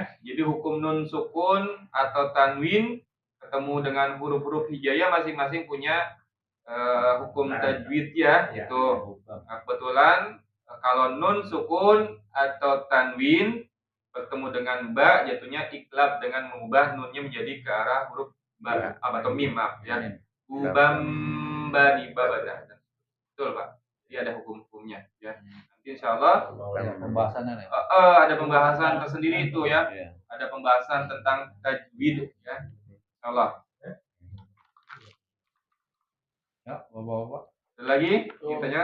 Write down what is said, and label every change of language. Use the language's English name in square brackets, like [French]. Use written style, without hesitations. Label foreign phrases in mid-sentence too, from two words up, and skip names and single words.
[Indonesian] Jadi hukum nun sukun atau tanwin ketemu dengan huruf-huruf hijaiyah masing-masing punya hukum tajwid ya. Itu kebetulan kalau nun sukun atau tanwin bertemu dengan ba jatuhnya iklab dengan mengubah nunnya menjadi ke arah huruf ba atau mim ya. Ubam bani babada. Betul Pak. Jadi ada hukum-hukumnya ya. Nanti insyaallah Pembahasannya nih. ada pembahasan tersendiri itu ya. Ada pembahasan tentang tajwid ya. Insyaallah. Ya, Bapak-bapak. Ada lagi kitanya?